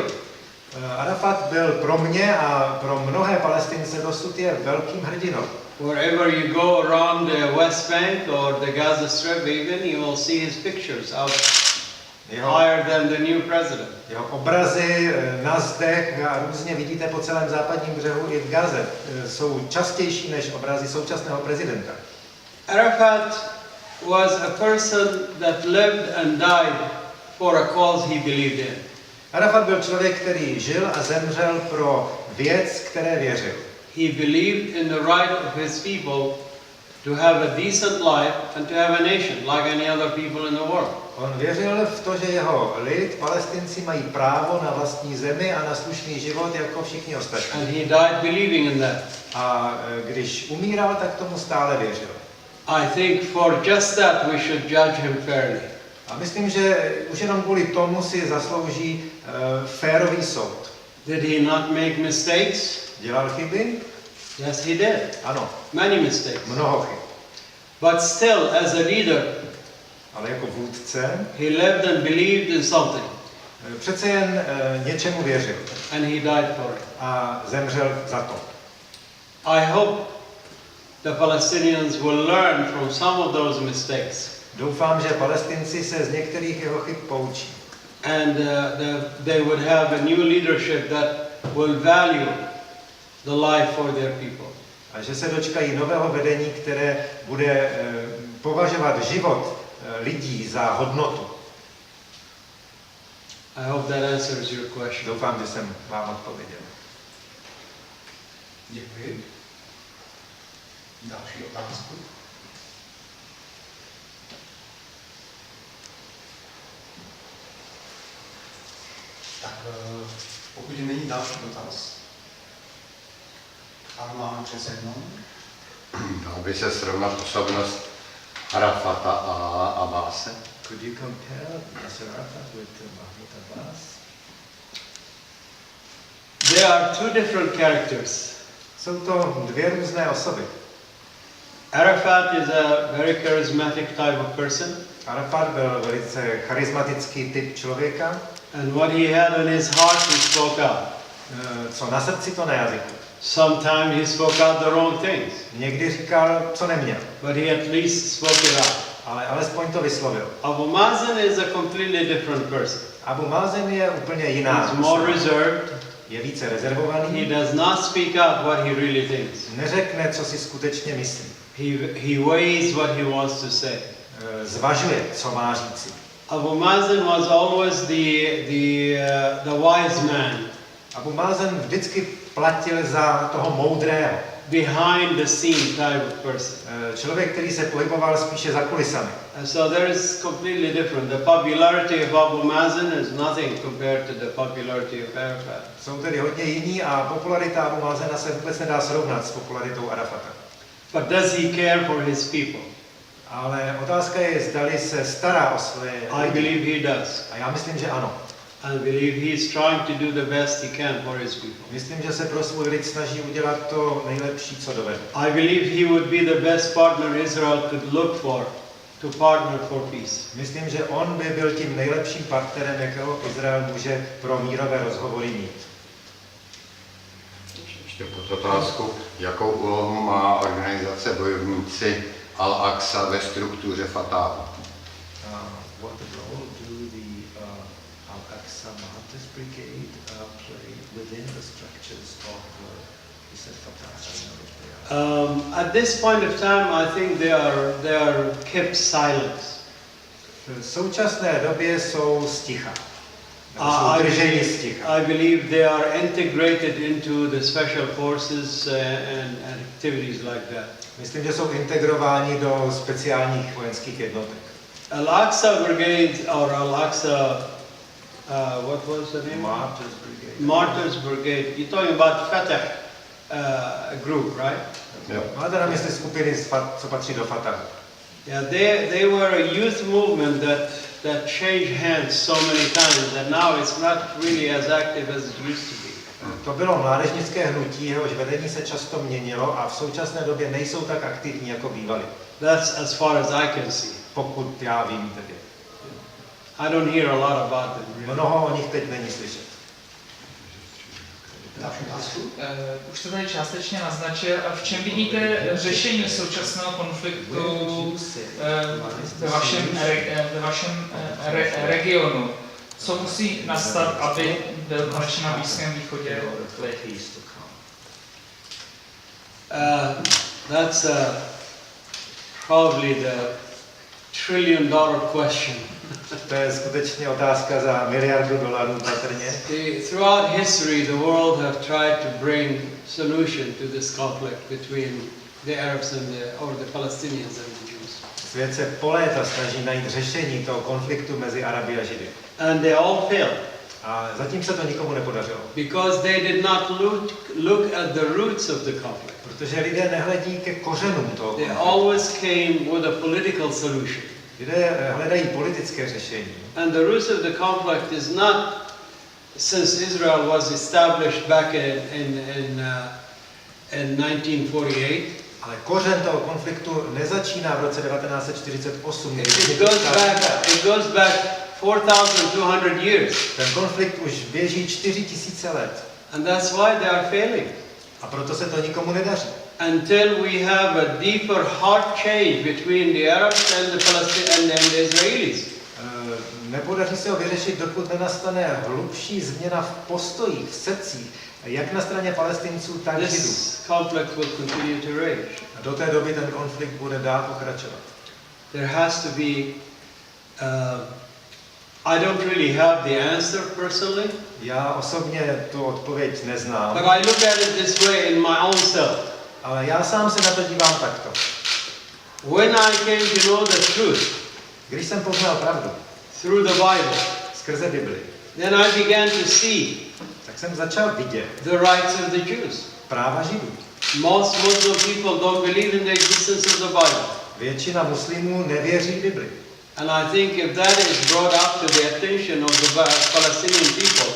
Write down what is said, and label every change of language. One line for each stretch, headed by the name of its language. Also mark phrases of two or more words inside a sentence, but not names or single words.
Czech: Arafat byl pro mě a pro mnohé Palestince dosud je velkým hrdinou.
English: Wherever you go around the West Bank or the Gaza Strip even, you will see his pictures out higher than the new president.
Czech: Jeho obrazy na zdech a různě vidíte po celém západním břehu i v Gaze. Jsou častější než obrazy současného prezidenta.
English: Arafat was a person that lived and died for a cause he believed in.
Czech: Arafat byl člověk, který žil a zemřel pro věc, které věřil.
English: He believed in the right of his people to have a decent life and to have a nation like any other people in the world.
Czech: On věřil v to, že jeho lid, Palestinci, mají právo na vlastní zemi a na slušný život jako všichni ostatní.
English: And he died believing in that.
Czech: A když umíral, tak tomu stále věřil.
English: I think for just that we should judge him fairly.
Czech: A myslím, že už jenom kvůli tomu si zaslouží férový soud.
English: Did he not make mistakes?
Czech: Dělal chyby?
English: Yes, he did.
Czech: Ano,
English: Many mistakes.
Czech: mnoho chyb.
English: But still, as a leader,
Czech: Ale jako vůdce
English: he lived and believed in something.
Czech: přece jen něčemu věřil
English: And he died for it.
Czech: a zemřel za to.
English: I hope the Palestinians will learn from some of those mistakes.
Czech: Doufám, že Palestinci se z některých jeho chyb poučí.
English: And they would have a new leadership that will value the life for their people.
Czech: A že se dočkají nového vedení, které bude považovat život lidí za hodnotu.
English: I hope that answers your question.
Czech: Doufám, že jsem vám odpověděl. Děkuji. Další otázku. Tak pokud není další dotaz, ale máme přece jednou. Dal by se srovnat osobnost Arafata a Abbase?
English: Could you compare Yasser Arafat with Mahmoud Abbas? They are two different characters.
Czech: Jsou to dvě různé osoby.
English: Arafat is a very charismatic type of person.
Czech: Arafat byl velice charismatický typ člověka.
English: And what he had in his heart, he spoke out.
Czech: Co na srdci, to na jazyku.
English: Sometimes he spoke out the wrong things,
Czech: Někdy říkal, co neměl,
English: but he at least spoke it out.
Czech: ale alespoň to vyslovil.
English: Abu Mazen is a completely different person.
Czech: Abu Mazen je úplně jiná.
English: He's more
Czech: osoba.
English: reserved.
Czech: Je více
English: He
Czech: rezervovaný.
English: does not speak out what he really thinks.
Czech: Neřekne, co si skutečně myslí.
English: He weighs what he wants to say.
Czech: Zvažuje, co má říci.
English: Abu Mazen was always the wise man
Czech: Abu Mazen vždycky platil za toho moudrého.
English: behind the scene type of person.
Czech: Člověk, který se pohyboval spíše za kulisami.
English: And so there is completely different. The popularity of Abu Mazen is nothing compared to the popularity of Arafat.
Czech: Jsou tedy hodně jiní a popularita Abu Mazena se vůbec nedá srovnat s popularitou Arafata.
English: But does he care for his people?
Czech: Ale otázka je, zdali se stará o své
English: I
Czech: lidi.
English: believe he does.
Czech: A já myslím, že ano.
English: I believe he is trying to do the best he can for his people.
Czech: Myslím, že se pro svůj lid snaží udělat to nejlepší, co dovede.
English: I believe he would be the best partner Israel could look for to partner for peace.
Czech: Myslím, že on by byl tím nejlepším partnerem, jakého Izrael může pro mírové rozhovory mít. Ještě pod otázku, jakou úlohu má organizace bojovníci Al-Aqsa ve struktuře Fatahu?
English: What role do the Al-Aqsa Martyrs Brigade play within the structures of Fatah? At this point of time, I think they are kept silent.
Czech: V současné době jsou sticha. Jsou drženi sticha.
English: I believe they are integrated into the special forces and activities like that.
Czech: Myslím, že jsou integrováni do speciálních vojenských jednotek.
English: Al-Aqsa Brigade or Al-Aqsa, what was the name? Martyrs Brigade. Martyrs Brigade. You're talking about Fatah group, right?
Czech: Jo. Máte na mysli skupiny, co patří do Fatahu.
English: Yeah, they were a youth movement that changed hands so many times that now it's not really as active as it used to be.
Czech: To bylo mládežnické hnutí, jehož vedení se často měnilo a v současné době nejsou tak aktivní, jako bývali.
English: That's as far as I can see.
Czech: Pokud já vím tedy.
English: I don't hear a lot about them. Really.
Czech: Mnoho o nich teď není slyšet. Další otázku. Už to tady částečně naznačil. A v čem vidíte řešení současného konfliktu ve vašem regionu? Co musí nastat, aby byl konečně na Blízkém východě klid?
English: That's probably the $1 trillion question.
Czech: To je skutečně otázka za $1 miliardu patrně.
English: Throughout history, the world have tried to bring solution to this conflict between the Arabs and the Palestinians and the Jews.
Czech: Svět se po léta snaží najít řešení toho konfliktu mezi Araby a Židy.
English: And they all failed.
Czech: A zatím se to nikomu nepodařilo.
English: Because they did not look at the roots of the conflict.
Czech: Protože lidé nehledí ke kořenům toho
English: They
Czech: konfliktu.
English: always came with a political solution.
Czech: Lidé hledají politické řešení.
English: And the roots of the conflict is not since Israel was established back in 1948.
Czech: Ale kořen toho konfliktu nezačíná v roce 1948.
English: It goes back 4,200 years.
Czech: Ten konflikt už běží 4000 let.
English: And that's why they are failing.
Czech: A proto se to nikomu nedaří.
English: until we have a deeper heart change between the Arabs and the Palestinians and the Israelis.
Czech: Nepodaří se ho vyřešit, dokud nenastane hlubší změna v postojích, v srdcích, jak na straně Palestinců, tak Židů.
English: This conflict will continue to rage.
Czech: A do té doby ten konflikt bude dál pokračovat.
English: There has to be, I don't really have the answer personally,
Czech: Já osobně tu odpověď neznám,
English: but I look at it this way in my own self.
Czech: ale já sám se na to dívám takto.
English: When I came to know the truth
Czech: Když jsem poznal pravdu
English: through the Bible,
Czech: skrze Bibli,
English: then I began to see
Czech: tak jsem začal vidět
English: the rights of the Jews.
Czech: práva Židů.
English: Most Muslim people don't believe in the existence of the Bible.
Czech: Většina muslimů nevěří Bibli.
English: And I think if that is brought up to the attention of the Palestinian people,